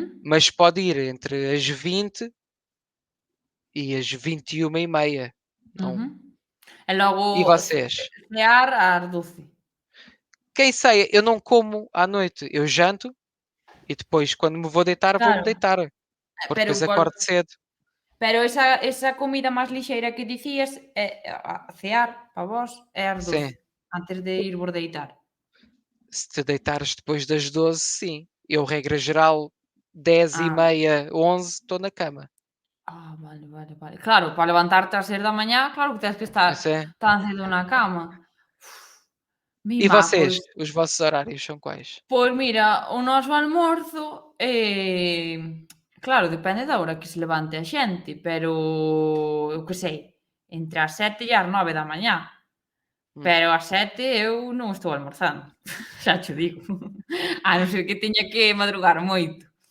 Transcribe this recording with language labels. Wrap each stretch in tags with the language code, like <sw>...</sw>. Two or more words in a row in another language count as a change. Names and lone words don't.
<pt>Mas pode ir entre as 20 e as 21h30. ujú. Não.</pt> <gl>E logo</gl> <pt>E vocês?</pt> <gl>cear ás 12.</gl> <pt>Quem sei, eu não como à noite. Eu janto e depois, quando me vou deitar, vou-me</pt> <gl>Claro,</gl> <pt>deitar. Porque</pt> <gl>pero</gl> <pt>depois</pt> <gl>pol</gl> <pt>acordo cedo.</pt> <gl>pero esa comida máis lixeira que dicías, a cear para vós é ás 12,</gl> <pt>Sim.</pt> <gl>antes de ir vos deitar.</gl> <pt>Se te deitares depois das 12, sim. Eu, regra geral, dez e</pt> <gl>Ah,</gl> <pt>meia, 11, estou na cama.</pt> <gl>vale, vale, vale. Claro, para levantarte ás 6 da mañá, claro que tens que estar</gl> <pt>Isso é.</pt> <gl>tan cedo na cama.</gl> <pt>E</pt> <gl>Mima,</gl> <pt>vocês?</pt> <gl>pois</gl> <pt>Os vossos horários são quais?</pt> <gl>pois mira, o noso almorzo, claro, depende da hora que se levante a xente, pero eu que sei, entre as 7 e as 9 da mañá. Hum, Pero ás 7 eu non estou almorzando, xa cho digo, a non ser que teña que madrugar moito.</gl>